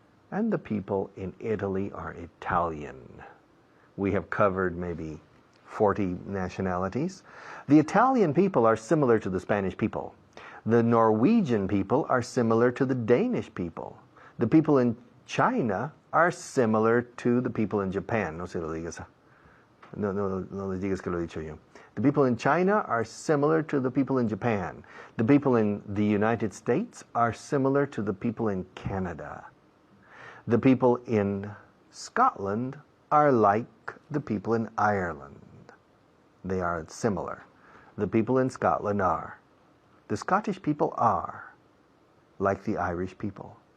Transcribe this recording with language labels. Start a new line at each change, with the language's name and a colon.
English: And the people in Italy are Italian. We have covered maybe 40 nationalities. The Italian people are similar to the Spanish people. The Norwegian people are similar to the Danish people. The people in China are similar to the people in Japan.
Spanish: No se lo digas. No les digas que lo he dicho yo.
English: The people in China are similar to the people in Japan. The people in the United States are similar to the people in Canada. The people in Scotland are like the people in Ireland. They are similar. The people in Scotland are. The Scottish people are like the Irish people.